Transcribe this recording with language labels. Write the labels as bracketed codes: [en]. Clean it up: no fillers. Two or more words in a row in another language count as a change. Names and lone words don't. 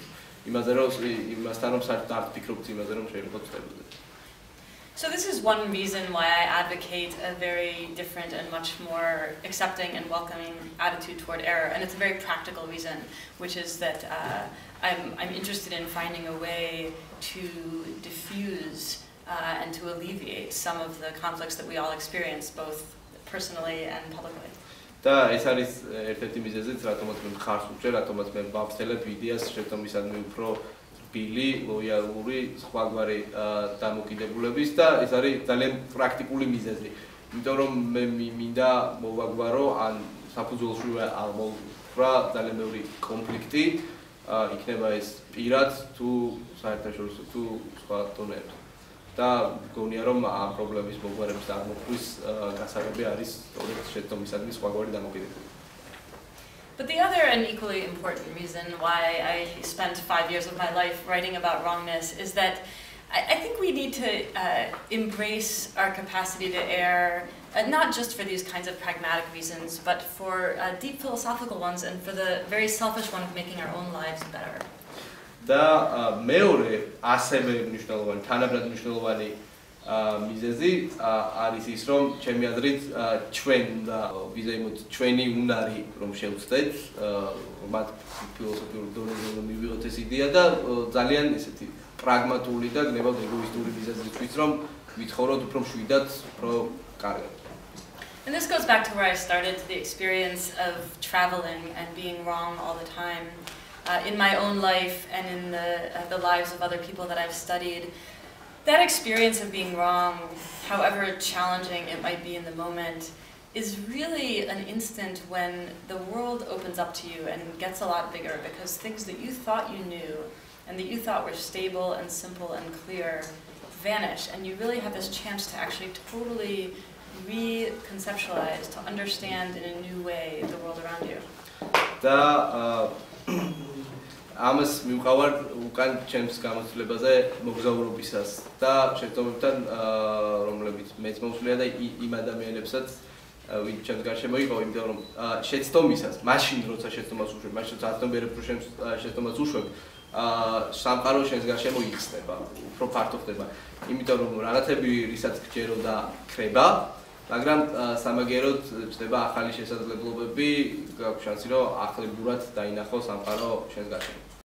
[ka] იმასთან რომ საერთოდ არ ვფიქრობთ იმაზე, რომ შეიძლება ვცდებოდეთ. [en] So this is one reason why I advocate a very different and much more accepting and welcoming attitude toward error, and it's a very practical reason, which is that I'm interested in finding a way to diffuse and to alleviate some of the conflicts that we all experience, both personally and publicly. [ka] და ეს არის ერთ-ერთი მიზეზიც, რატომაც მე მხარს უჭერ, რატომაც მე ვავრცელებ იდეას შეცდომისადმი უფრო რბილი, ლოიალური, სხვაგვარი დამოკიდებულების და ეს არის ძალიან პრაქტიკული მიზეზი. იმიტომ რომ მე მინდა მოვაგვარო ან საფუძველში არ მოვფრა ძალიან ბევრი კონფლიქტი, იქნება ეს პირად თუ საერთაშორისო თუ სხვა დონეებზე. და გონია რომ ამ პრობლემის მოგვარების აღმოფხვის გასაღები არის სწორედ შეცდომისადმი სხვაგვარი დამოკიდებულება. [en] But the other and equally important reason why I spent 5 years of my life writing about wrongness is that I think we need to embrace our capacity to err, not just for these kinds of pragmatic reasons, but for deep philosophical ones and for the very selfish one of making our own lives better. [ka] და მეორე ასევე მნიშვნელოვანი, თანაბრად მნიშვნელოვანი მიზეზი არის ის, რომ ჩემი აზრით ჩვენ და ვიზაიმოდ ჩვენი უნარი რომ შევცდეთ, მათ ფილოსოფიურ დონეზე რომ მივიღოთ ეს იდეა და ძალიან ესეთი პრაგმატული და გნებავთ ეგოისტური მიზეზისთვის, რომ ვიცხოვროთ უფრო მშვიდად, უფრო კარგად. [en] And this goes back to where I started, to the experience of traveling and being wrong all the time. In my own life and in the lives of other people that I've studied, that experience of being wrong, however challenging it might be in the moment, is really an instant when the world opens up to you and gets a lot bigger, because things that you thought you knew and that you thought were stable and simple and clear vanish, and you really have this chance to actually totally reconceptualize, to understand in a new way the world around you. [ka] ამას მივყავარ უკან ჩემს გამოცდილებაზე მოგზაურობისას და შეცდომებთან რომლებიც მეც მომსვლია და იმ ადამიანებსაც ვინც ჩემს გარშემო იყო, იმიტომ რომ შეცდომისას მაშინ როცა შეცდომას უშვებ, მაშინ როცა აზრობიერებ რომ შეცდომას უშვებ, სამყარო შენს გარშემო იხსნება, უფრო ფართო ხდება, იმიტომ რომ რაღაცები რისაც გჯერო და ქრება, მაგრამ სამაგიეროდ ჩნდება ახალი შესაძლებლობები, გაქვს შანსი რომ ახლებურად დაინახო სამყარო შენს გარშემო.